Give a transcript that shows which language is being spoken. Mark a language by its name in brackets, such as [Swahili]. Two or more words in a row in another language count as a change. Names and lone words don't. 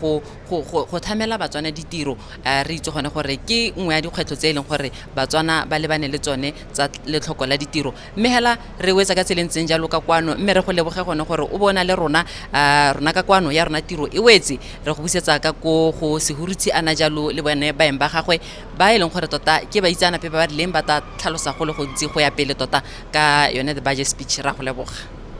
[Tswana] go thamela batswana ditiro re itse gone gore ke nngwe ya dikgwetlho tse leng gore batswana ba lebane le tsone tsa letlhoko la ditiro mme hela re wetsa ka tselentseng jalo ka kwano mme re go leboge gone gore o bona le rona ka kwano ya rona tiro e wetse re go busetsa ka go Sehuruthi ana jalo le bone baeng ba gagwe ba e leng gore tota ke ba itsana pe ba rileng ba ta tlhalosa go le go ntsi go ya pele tota ka yone [English] the budget speech [Tswana] ra go leboga.